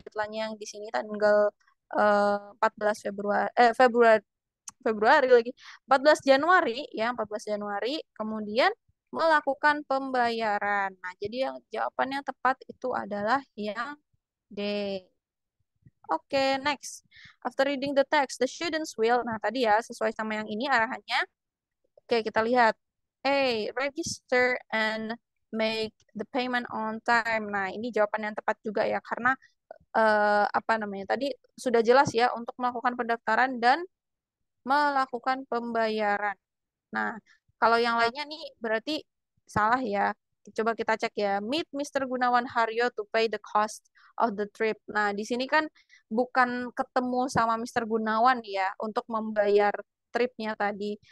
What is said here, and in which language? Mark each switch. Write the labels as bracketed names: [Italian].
[Indonesian] Deadline yang di sini tanggal 14 Februari Februari Februari lagi 14 Januari ya 14 Januari kemudian melakukan pembayaran. Nah, jadi yang jawaban yang tepat itu adalah yang D. Oke, next. [English] After reading the text, the students will. [Indonesian] Nah, tadi ya sesuai sama yang ini arahannya. Oke, kita lihat. A. [English] Register and make the payment on time. [Indonesian] Nah, ini jawaban yang tepat juga ya karena apa namanya? Tadi sudah jelas ya untuk melakukan pendaftaran dan melakukan pembayaran. Nah, kalau yang lainnya nih berarti salah ya. Coba kita cek ya. [English] Meet Mr. Gunawan Haryo to pay the cost of the trip. [Indonesian] Nah, di sini kan bukan ketemu sama Mr. Gunawan ya untuk membayar tripnya tadi.